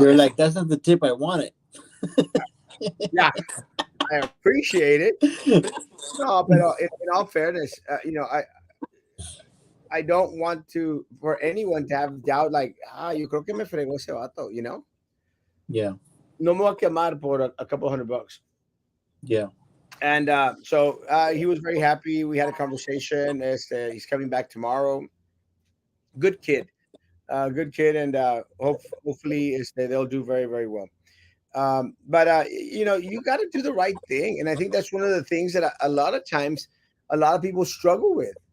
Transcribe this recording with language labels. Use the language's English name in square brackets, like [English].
[English] You're like, that's not the tip I wanted. Yeah, I appreciate it. No, but in all fairness, I don't want to for anyone to have doubt like, [Spanish] yo creo que me fregó ese vato. [English] Yeah. [Spanish] No me voy a quemar por [English] a couple $100. Yeah. And so he was very happy. We had a conversation. He's coming back tomorrow. Good kid, good kid, and hopefully they'll do very, very well. But you got to do the right thing, and I think that's one of the things that a lot of times a lot of people struggle with.